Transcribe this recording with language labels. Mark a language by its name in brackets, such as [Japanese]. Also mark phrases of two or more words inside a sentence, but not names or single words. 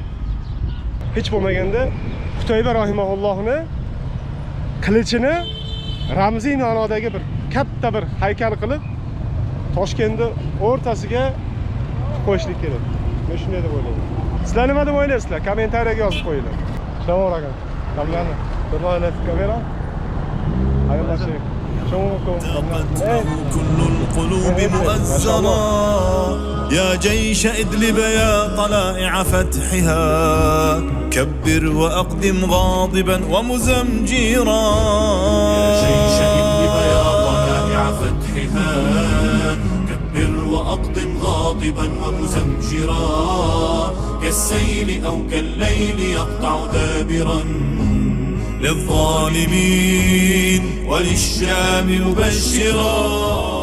[Uzbek] Hech bo'lmaganda Qutayba rahimahullohni qilichini ramziy ma'nodagi bir katta bir haykal qilib Toshkentda o'rtasiga qo'yishlik kerak. Men shunday deb o'ylayman. Sizlar nima deb o'ylaysizlar? Kommentariyaga yozib qo'yinglar. Shalom aka. Davlani. Kamera. Xayrlashing. [Arabic] كل القلوب مؤزرا يا جيش إدلب يا طلائع فتحها كبر وأقدم غاضبا ومزمجرا يا جيش إدلب يا طلائع فتحها كبر وأقدم غاضبا ومزمجرا كالسيل أو كالليل يقطع دابرا للظالمين وللشام مبشرا